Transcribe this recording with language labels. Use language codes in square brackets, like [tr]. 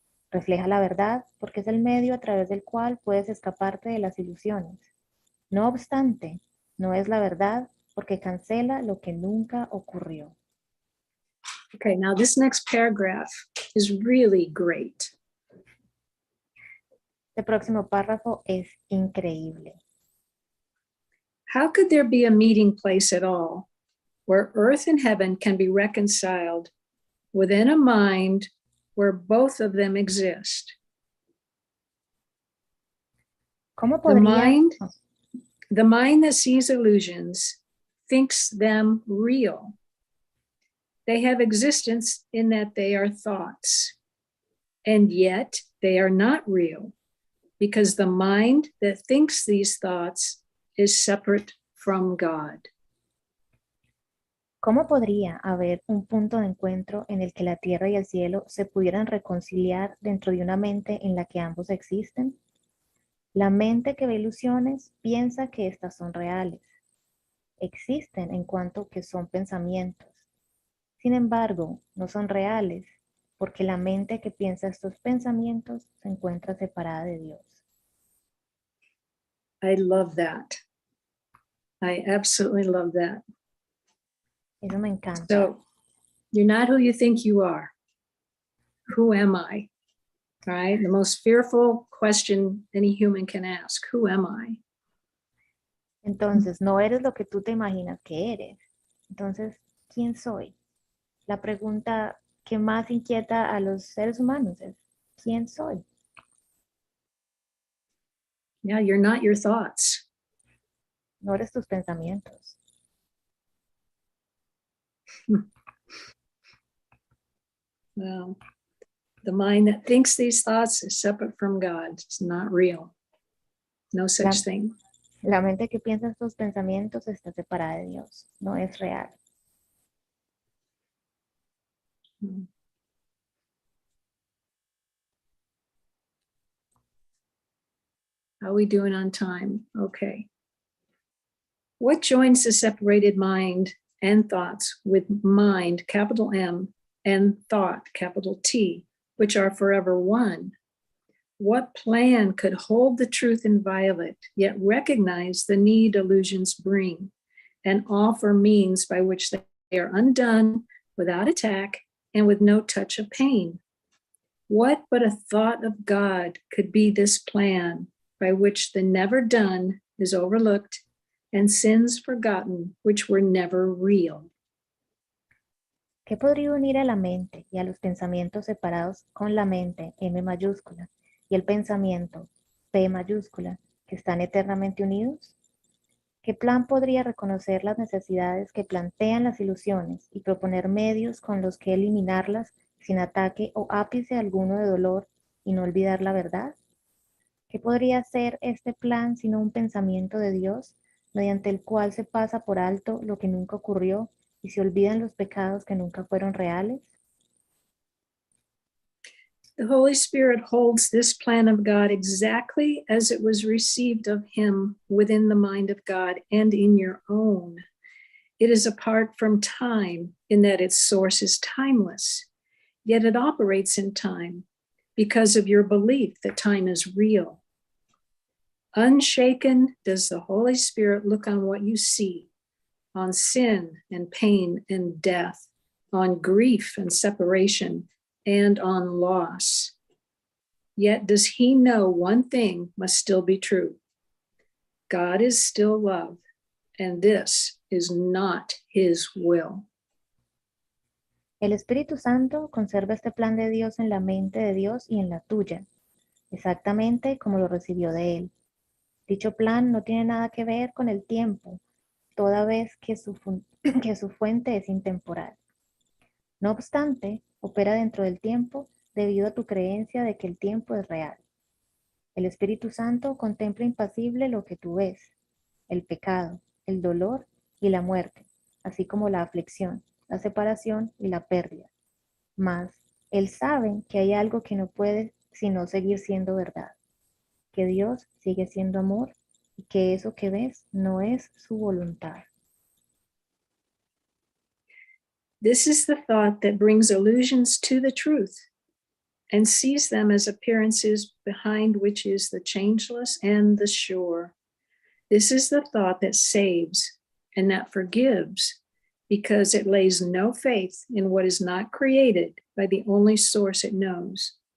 [es] Refleja la verdad porque es el medio a través del cual puedes escaparte de las ilusiones. No obstante, no es la verdad porque cancela lo que nunca ocurrió. [en] Okay, now this next paragraph is really great. [es] Este próximo párrafo es increíble. [en] How could there be a meeting place at all where earth and heaven can be reconciled within a mind where both of them exist? [es] ¿Cómo podría? [en] The mind that sees illusions thinks them real. They have existence in that they are thoughts, and yet they are not real because the mind that thinks these thoughts is separate from God. [es] ¿Cómo podría haber un punto de encuentro en el que la tierra y el cielo se pudieran reconciliar dentro de una mente en la que ambos existen? La mente que ve ilusiones piensa que estas son reales. Existen en cuanto que son pensamientos. Sin embargo, no son reales, porque la mente que piensa estos pensamientos se encuentra separada de Dios. [en] I love that. I absolutely love that. [es] Eso me encanta. [en] So, you're not who you think you are. Who am I? All right, the most fearful question any human can ask. Who am I? [es] Entonces, no eres lo que tú te imaginas que eres. Entonces, ¿quién soy? La pregunta que más inquieta a los seres humanos es, ¿quién soy? [en] Yeah, you're not your thoughts. [es] No eres tus pensamientos. [en] Well, the mind that thinks these thoughts is separate from God. It's not real. No such thing. [es] La mente que piensa estos pensamientos está separada de Dios. No es real. [en] How are we doing on time? Okay. What joins the separated mind and thoughts with mind, capital M, and thought, capital T, which are forever one? What plan could hold the truth inviolate, yet recognize the need illusions bring, and offer means by which they are undone without attack and with no touch of pain? What but a thought of God could be this plan by which the never done is overlooked and sins forgotten which were never real? [es] ¿Qué podría unir a la mente y a los pensamientos separados con la mente, M mayúscula, y el pensamiento, P mayúscula, que están eternamente unidos? ¿Qué plan podría reconocer las necesidades que plantean las ilusiones y proponer medios con los que eliminarlas sin ataque o ápice alguno de dolor y no olvidar la verdad? ¿Qué podría ser este plan sino un pensamiento de Dios, mediante el cual se pasa por alto lo que nunca ocurrió y se olvidan los pecados que nunca fueron reales? [en] The Holy Spirit holds this plan of God exactly as it was received of him within the mind of God and in your own. It is apart from time in that its source is timeless, yet it operates in time because of your belief that time is real. Unshaken does the Holy Spirit look on what you see, on sin and pain and death, on grief and separation, and on loss. Yet does he know one thing must still be true. God is still love, and this is not his will. [es] El Espíritu Santo conserva este plan de Dios en la mente de Dios y en la tuya, exactamente como lo recibió de Él. Dicho plan no tiene nada que ver con el tiempo, toda vez que su fuente es intemporal. No obstante, opera dentro del tiempo debido a tu creencia de que el tiempo es real. El Espíritu Santo contempla impasible lo que tú ves, el pecado, el dolor y la muerte, así como la aflicción, la separación y la pérdida. Mas, Él sabe que hay algo que no puede sino seguir siendo verdad, que Dios sigue siendo amor y que eso que ves no es su voluntad. [en] This is the thought that brings illusions to the truth and sees them as appearances behind which is the changeless and the sure. This is the thought that saves and that forgives because it lays no faith in what is not created by the only source it knows.